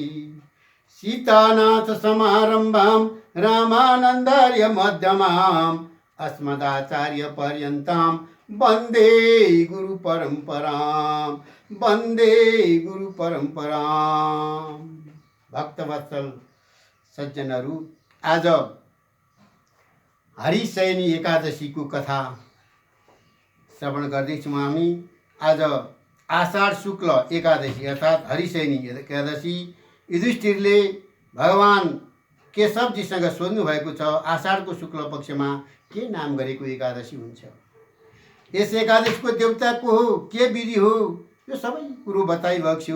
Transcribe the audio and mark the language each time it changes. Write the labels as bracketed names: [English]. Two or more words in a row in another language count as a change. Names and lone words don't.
[Sanskrit] सीतानाथ समारंभां रामानन्दार्य मध्यमाम् अस्मदाचार्य पर्यन्तां वन्दे गुरु परंपरां वन्दे गुरु परंपरां। [Nepali] भक्तवत्सल सज्जनहरू, आज हरिशयनी एकादशीको कथा श्रवण गर्दैछौँ हामी। आज आषाढ शुक्ल एकादशी अर्थात् हरिशयनी एकादशी। युधिष्ठिरले भगवान केशवजीसँग सोध्नु भएको छ, आषाढको शुक्ल पक्षमा के नाम गरेको एकादशी हुन्छ, यस एकादशीको देवता को हो, के विधि हो, यो सबै कुरो बताइरहेको छु।